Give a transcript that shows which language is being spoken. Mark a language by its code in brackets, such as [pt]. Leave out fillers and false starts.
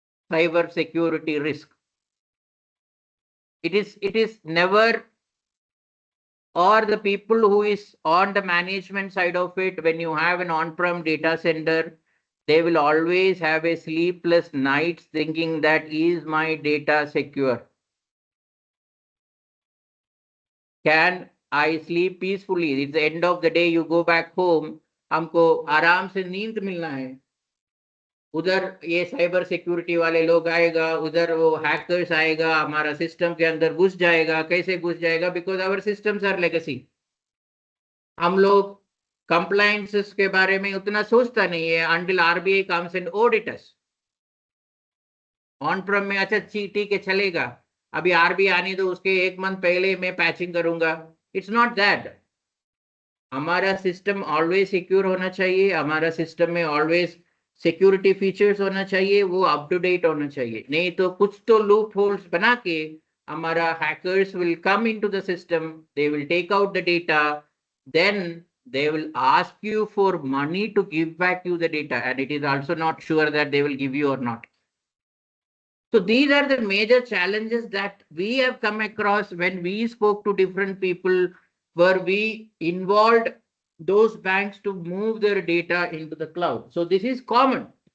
[en] Cyber security risk. It is never, or the people who is on the management side of it, when you have an on-prem data center, they will always have a sleepless nights thinking that is my data secure? Can I sleep peacefully? It's the end of the day, you go back home, [hi] हमको आराम से नींद मिलना है. उधर ये cyber security वाले लोग आएगा, उधर वो हैकर्स आएगा, हमारा सिस्टम के अंदर घुस जाएगा. कैसे घुस जाएगा? [en] Because our systems are legacy. [hi] हम लोग कंप्लायंसेस के बारे में उतना सोचता नहीं है [en] until RBI comes and audit us. [hi] On प्रेम में अच्छा ठीक है चलेगा, अभी RBI आने दो, उसके 1 मंथ पहले मैं पैचिंग करूंगा. [en] It's not that. [hi] हमारा सिस्टम ऑलवेज सिक्योर होना चाहिए, हमारा सिस्टम में ऑलवेज सिक्योरिटी फीचर्स होना चाहिए, वो अप टू डेट होना चाहिए. नहीं तो कुछ तो लूप होल्स बना के हमारा [en] Hackers will come into the system, they will take out the data, then they will ask you for money to give back you the data, and it is also not sure that they will give you or not. So these are the major challenges that we have come across when we spoke to different people, where we involved those banks to move their data into the cloud. So this is common.